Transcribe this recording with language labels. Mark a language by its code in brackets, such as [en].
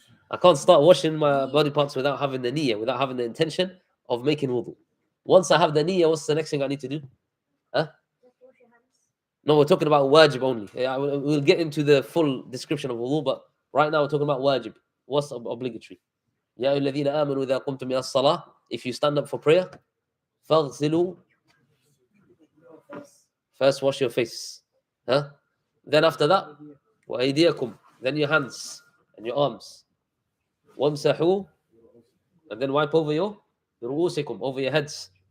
[en] I can't start washing my body parts without having the niyyah, without having the intention of making wudu. Once I have the niyyah, what's the next thing I need to do? Huh? No, we're talking about wajib only. Yeah, we'll get into the full description of wudu, but right now we're talking about wajib. What's obligatory? [ar] يا أيها الذين آمنوا إذا قمتم إلى الصلاة. [en] If you stand up for prayer, [ar] فاغسلوا. [en] First wash your face. Huh? Then after that, [ar] وأيديكم. [en] Then your hands and your arms. [ar] وامسحوا. [en] And then wipe over your [ar] رؤوسكم, [en] over your heads.